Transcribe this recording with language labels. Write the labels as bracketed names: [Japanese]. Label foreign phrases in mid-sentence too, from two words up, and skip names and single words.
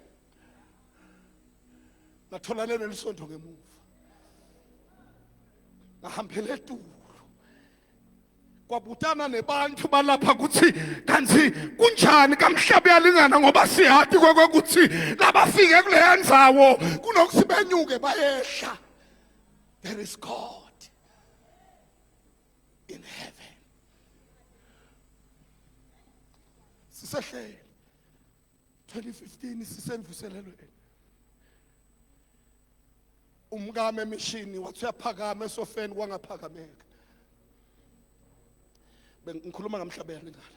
[Swati] Nathola lelo lisondo ngemuva. Ngahambele eTulu. Kwabutana nebantu balapha kuthi kanti kunjani kamhlabe yalingana ngoba siyathi kwekuthi labafike kule ndzawo kunokusibenyuke bayehla. [English] There is God in heaven. [Swati] Sisehle 2015 sisenvuselelweni. Umkame emishini wathi uyaphakama esofeni kwangaphakameka. Bengikhuluma ngamhlabe yalingana.